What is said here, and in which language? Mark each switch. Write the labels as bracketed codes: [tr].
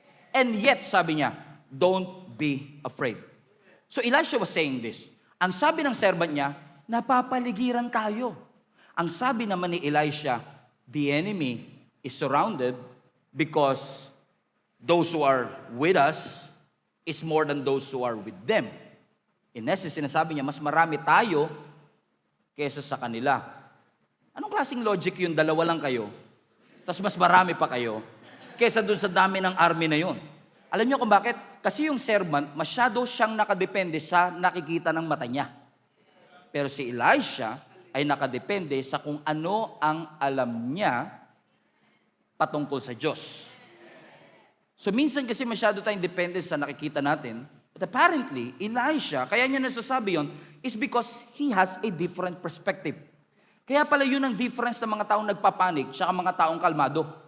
[en] And yet, [tl] sabi niya, [en] don't be afraid. So Elisha was saying this. [tl] Ang sabi ng servant niya, napapaligiran tayo. Ang sabi naman ni Elisha, [en] the enemy is surrounded because those who are with us is more than those who are with them. In essence, [tl] sinasabi niya, mas marami tayo kaysa sa kanila. Anong klaseng logic yun? Dalawa lang kayo, tapos mas marami pa kayo kaysa dun sa dami ng army na yun. Alam niyo kung bakit? Kasi yung servant, masyado siyang nakadepende sa nakikita ng mata niya. Pero si Elisha ay nakadepende sa kung ano ang alam niya patungkol sa Diyos. So minsan kasi masyado tayong dependent sa nakikita natin, but [en] apparently, Elisha, [tl] kaya niya nasasabi yon, [en] is because he has a different perspective. [tl] Kaya pala yun ang difference ng mga taong nagpapanik sa mga taong kalmado.